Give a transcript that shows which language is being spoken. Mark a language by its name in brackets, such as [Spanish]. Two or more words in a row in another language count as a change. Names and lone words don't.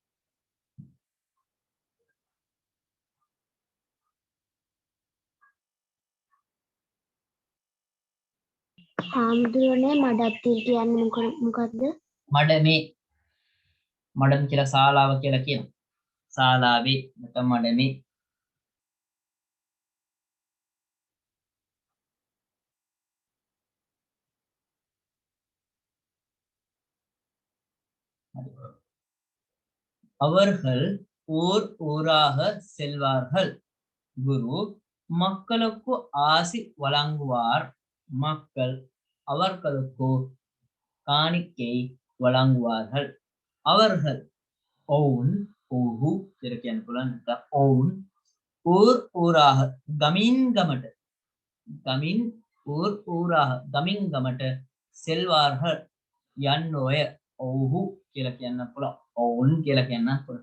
[Sinhala] හාමුදුරනේ මඩත්තිල් කියන්නේ මොකක්ද? මඩමේ මඩම් කියලා ශාලාව කියලා කියනවා. ශාලාවේ නැත්නම් මඩමේ [Tamil] அவர்கள் ஓர் ஊராக செல்வார்கள். குரு மக்களுக்கு ஆசி வழங்குவார். மக்கள் அவர்களுக்கு காணிக்கை வழங்குவார்கள். [Sinhala] அவர்கள் ඔවුන් ඔහු කියලා කියන්න පුළුවන් නැත්නම් ඔවුන් ஊராக ගමින් ගමට ගමින් ගමට செல்வார்கள் යන්නෝය. ඔව්හු කියලා කියන්න පුළුවන්. ඔවුන් කියලා කියන්න පුළුවන්.